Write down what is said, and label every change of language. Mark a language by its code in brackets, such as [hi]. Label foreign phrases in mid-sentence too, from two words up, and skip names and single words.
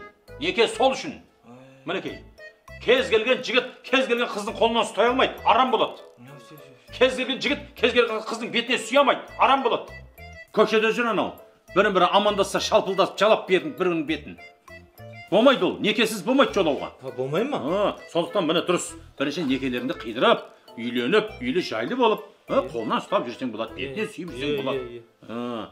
[kk] Niyeket sol үшін. Мінекей. Kez gelgen jigit, kez gelgen kыздың қолынан ұстай алмайды, арам болады. Kez gelgen jigit, kez gelgen kыздың бетіне сүйе алмайды, арам болады. Көшеде жүр анау. Бірін-бірі амандасса шалпылдасып жалап бердің бірінің бетін. Болмайды ол, некесіз болмайды жолауға. Болмай ма? Сондықтан міне дұрыс. Бірінші некелеріңді қидырып, үйленіп, үйлі жайлы болып, қолынан ұстап жүрсең болады, бетіне сүйіп жүрсең болады.